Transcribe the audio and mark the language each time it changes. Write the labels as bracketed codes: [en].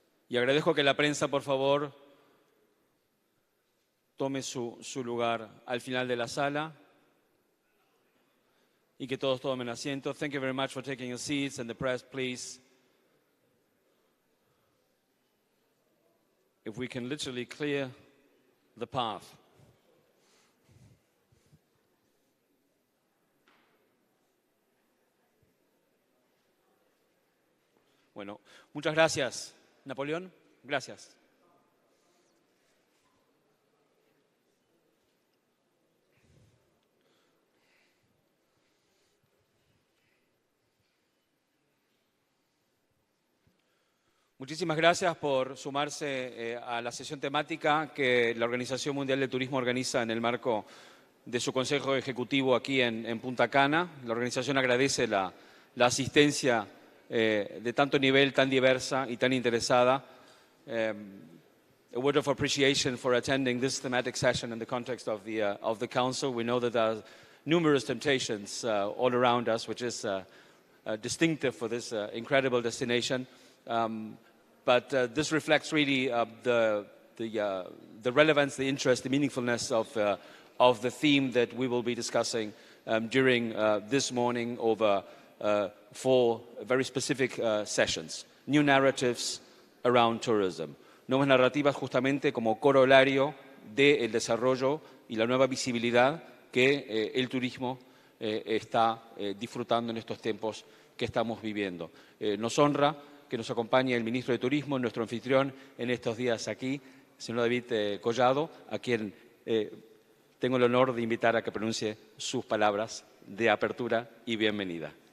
[es] Y agradezco que la prensa, por favor, tome su lugar al final de la sala y que todos tomen asiento. [en] Thank you very much for taking your seats, and the press, please. If we can literally clear the path. [es] Bueno, muchas gracias. Napoleón, gracias. Muchísimas gracias por sumarse a la sesión temática que la Organización Mundial del Turismo organiza en el marco de su Consejo Ejecutivo aquí en Punta Cana. La organización agradece la asistencia de tanto nivel, tan diversa y tan interesada. [en] A word of appreciation for attending this thematic session in the context of the Council. We know that there are numerous temptations all around us, which is distinctive for this incredible destination. But this reflects really the relevance, the interest, the meaningfulness of the theme that we will be discussing during this morning over 4 very specific sessions. New narratives around tourism. [es] Nuevas narrativas justamente como corolario del desarrollo y la nueva visibilidad que el turismo está disfrutando en estos tiempos que estamos viviendo. Nos honra que nos acompañe el ministro de Turismo, nuestro anfitrión en estos días aquí, el señor David Collado, a quien tengo el honor de invitar a que pronuncie sus palabras de apertura y bienvenida.